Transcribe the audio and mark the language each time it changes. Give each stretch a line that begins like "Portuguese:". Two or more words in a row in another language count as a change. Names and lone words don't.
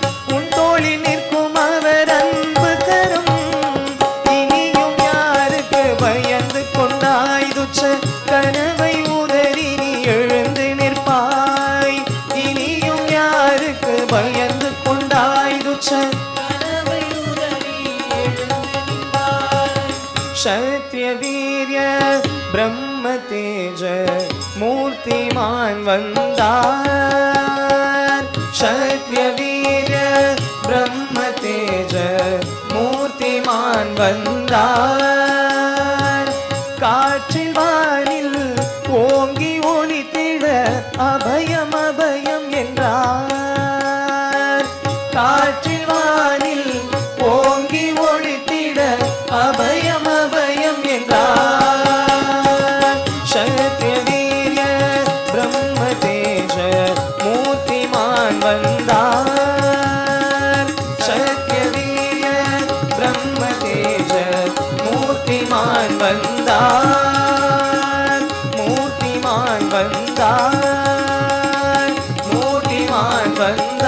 Tamil: உன் தோளில் நிற்கும் அவர் அன்பு கரம் இனியும் யாருக்கு பயந்து கொண்டாய் துச்ச கனவை உதறி நீ எழுந்து நிற்பாய் இனியும் யாருக்கு பயந்து கொண்டாய் துச்ச கனவை உதறி எழுந்து நிற்பாய்
Sanskrit: क्षत्रिय वीर्य ब्रह्म तेज मूर्तिमान
Tamil: வந்தார்
Sanskrit: क्षत्रिय वीर्य ब्रह्म तेज मूर्तिमान
Tamil: வந்தார் காற்றில் வானில் ஓங்கி ஒளித்திட அபயம் அபயம் என்றார் காற்றில் வானில் ஓங்கி ஒளித்திட அபயம் அபயம் என்றார்
Sanskrit: क्षत्रिय वीर्य ब्रह्म तेज मूर्तिमान
Tamil: வந்தார்
Sanskrit: क्षत्रिय वीर्य ब्रह्म तेज मूर्तिमान
Tamil: வந்தார் மூர்த்திமான் வந்தார் மூர்த்திமான் வந்தார்